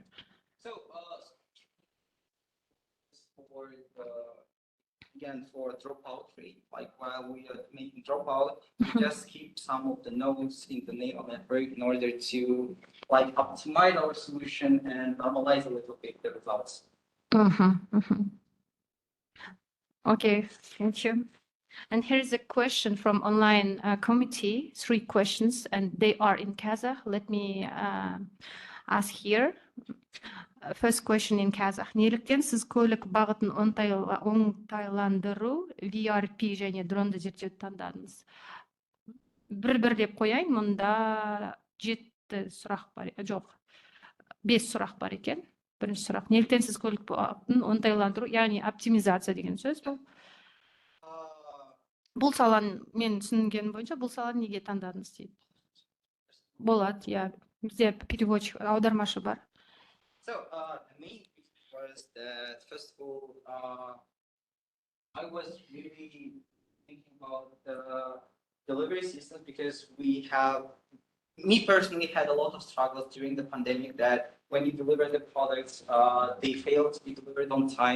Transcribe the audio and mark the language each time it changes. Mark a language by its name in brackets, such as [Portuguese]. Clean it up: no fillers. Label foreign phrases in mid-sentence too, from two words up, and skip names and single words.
[English] So for again, for dropout rate, like while we are making dropout, we just keep some of the nodes in the neural network in order to like optimize our solution and normalize a little bit the results. Okay, thank you. And here's a question from online committee, 3 questions, and they are in Kazakh. Let me ask here. First question in Kazakh. [Kazakh] Неліктен сіз көлік бағытын оңтайландыру, VRP және дронды зерттеуді таңдадыңыз? Бір деп қояйын, мұнда 7 сұрақ бар, жоқ, 5 сұрақ бар екен. Бірінші сұрақ. Неліктен сіз көлік бағытын оңтайландыру, яғни оптимизация деген сөз бұл? Бұл саланы мен түсінгенім бойынша бұл саланы неге таңдадыңыз дейді. Болады, иә. Бізде переводчик, аудармашы бар. [English] So the main reason was that first of all, I was really thinking about the delivery system because me personally had a lot of struggles during the pandemic that when you deliver the products, they fail to be delivered on time.